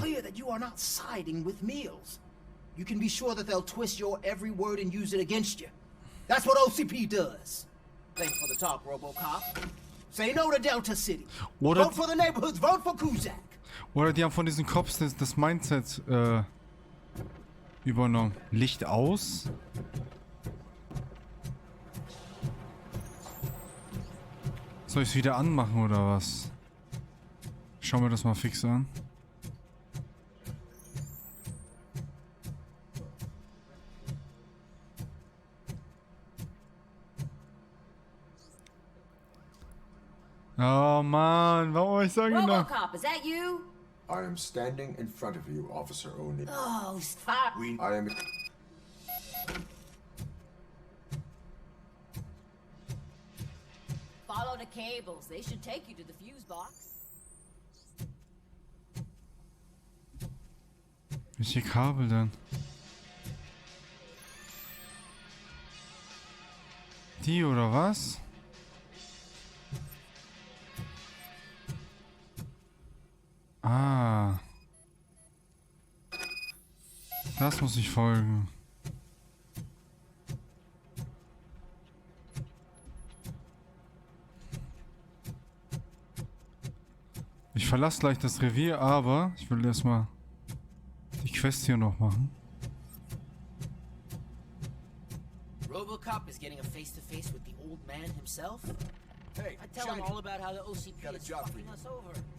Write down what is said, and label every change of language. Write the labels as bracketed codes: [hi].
[en] clear that you are not siding with Mills. You can be sure that they'll twist your every word and use it against you. That's what OCP does. Thanks for the talk, RoboCop. Say no to Delta City. [de] Oder [en] vote for the neighborhoods, vote for Kuzak. [de] Oder die haben von diesen Cops das Mindset übernommen. Licht aus. Soll ich es wieder anmachen oder was? Schauen wir das mal fix an. Oh man, warum war ich so genau? [en] RoboCop, is that you? I am standing in front of you, Officer O'Neill. Oh, stop. I am... Follow the cables. They should take you to the fuse box. [de] Welche Kabel denn? Die oder was? Ah. Das muss ich folgen. Ich verlasse gleich das Revier, aber ich will erstmal die Quest hier noch machen. [en] RoboCop is getting a face-to-face with the old man himself? Hey, I tell him all about how the OCP is fucking us over.